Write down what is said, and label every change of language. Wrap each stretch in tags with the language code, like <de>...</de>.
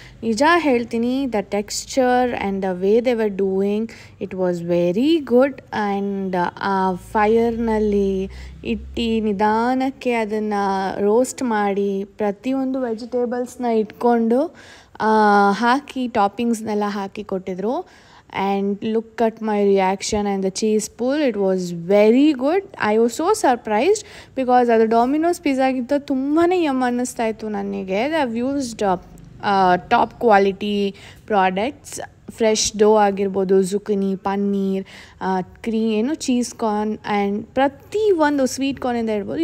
<kn>ನಿಜ ಹೇಳ್ತೀನಿ,</kn> <en>The texture and the way they were doing it was very good.</en> <kn>And ಆ ಫೈರ್ನಲ್ಲಿ ಇಟ್ಟು ನಿಧಾನಕ್ಕೆ ಅದನ್ನು ರೋಸ್ಟ್ ಮಾಡಿ ಪ್ರತಿಯೊಂದು ವೆಜಿಟೇಬಲ್ಸ್ನ ಇಟ್ಕೊಂಡು ಹಾಕಿ ಟಾಪಿಂಗ್ಸ್ನೆಲ್ಲ ಹಾಕಿ ಕೊಟ್ಟಿದ್ರು.</kn> <en>And look at my reaction and the cheese pull. It was very good. I was so surprised because</en> <kn>ಅದು Domino's ಪಿಜ್ಜಾಗಿಂತ ತುಂಬಾ ಯಮ್ ಅನ್ನಿಸ್ತಾ ಇತ್ತು ನನಗೆ.</kn> <en>They have used top quality products.</en> <kn>Fresh ಡೋ ಆಗಿರ್ಬೋದು, ಜುಕಿನಿ, ಪನ್ನೀರ್, ಚೀಸ್ ಕಾರ್ನ್ ಆ್ಯಂಡ್ ಪ್ರತಿಯೊಂದು ಸ್ವೀಟ್ ಕಾರ್ನಿಂದ ಇರ್ಬೋದು.</kn>